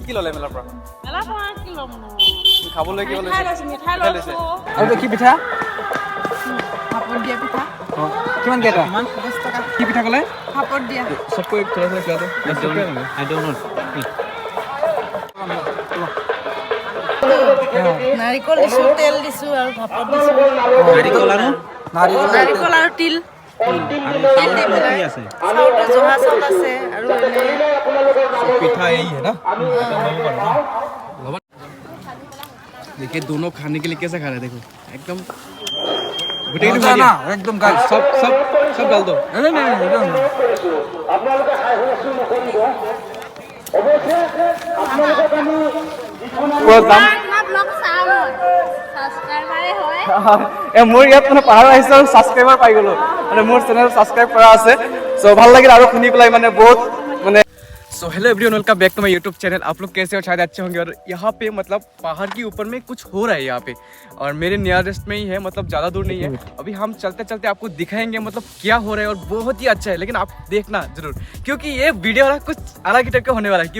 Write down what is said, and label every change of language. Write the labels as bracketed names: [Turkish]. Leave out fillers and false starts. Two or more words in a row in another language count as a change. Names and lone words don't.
[Assamese] কি ললে মেলাৰ পৰা? মেলাৰ পৰা কি ল'ম নো? খাবলৈ কি মিঠাই লৈছো, মিঠাই লৈছো। আৰু কি পিঠা? ভাপত দিয়া পিঠা। কিমান কেইটা? 10 টকা। কি পিঠা ক'লে? ভাপত দিয়া। [Hindi] सबको एक थोड़ा सा खिला दो। [English] I don't know. [Assamese] নাৰিকল দিছো, তেল দিছো আৰু ভাপত দিছো। নাৰিকল আৰু তিল। কি আছে? চাউলটো জহা চাউল আছে আৰু এনে [Hindi] पिठा यही है ना? देखिए दोनों खाने के लिए कैसे खा रहे हैं देखो एकदम ना एकदम गाइस सब सब सब डाल दो नहीं नहीं [Assamese] মোৰ ইয়াত মানে পাহাৰ আহিছে আৰু সাবস্ক্ৰাইবাৰ পাই গলো মানে মোৰ চেনেল সাবস্ক্ৰাইব কৰা আছে সো ভাল লাগিল আৰু শুনি পেলাই মানে বহুত মানে सो [English] hello everyone welcome back to my YouTube channel. [Hindi] आप लोग कैसे हो? शायद अच्छे होंगे। और यहाँ पे मतलब पहाड़ के ऊपर में कुछ हो रहा है यहाँ पे और मेरे नियरेस्ट में ही है, मतलब ज़्यादा दूर नहीं है। अभी हम चलते चलते आपको दिखाएंगे मतलब क्या हो रहा है और बहुत ही अच्छा है, लेकिन आप देखना जरूर क्योंकि ये वीडियो वाला कुछ अलग ही टाइप का होने वाला है।